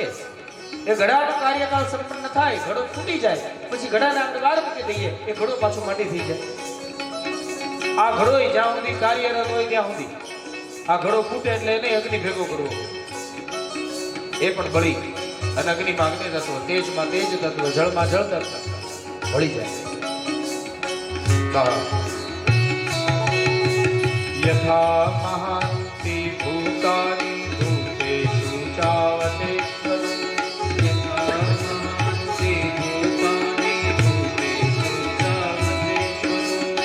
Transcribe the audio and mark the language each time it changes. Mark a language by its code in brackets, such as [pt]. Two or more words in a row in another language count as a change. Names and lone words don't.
[gu] એ ઘડાનો કાર્યકાળ સંપન્ન થાય, ઘડો ફૂટી જાય, પછી ઘડાને આપણે બહાર મૂકી દઈએ, એ ઘડો પાછો માટી થઈ જાય. આ ઘડો જ્યાં સુધી કાર્યરત હોય ત્યાં સુધી. આ ઘડો ફૂટે એટલે એને અગ્નિ ભેગો કરવો. એ પણ બળી. અને અગ્નિમાં અગ્નિ તત્વ, તેજમાં તેજ તત્વ, જળમાં જળ તત્વ ભળી જાય. [sa] यथा महान्ति भूतानि भूतेषु चावतेश्वर. यथा महान्ति भूतानि भूतेषु चावतेश्वर.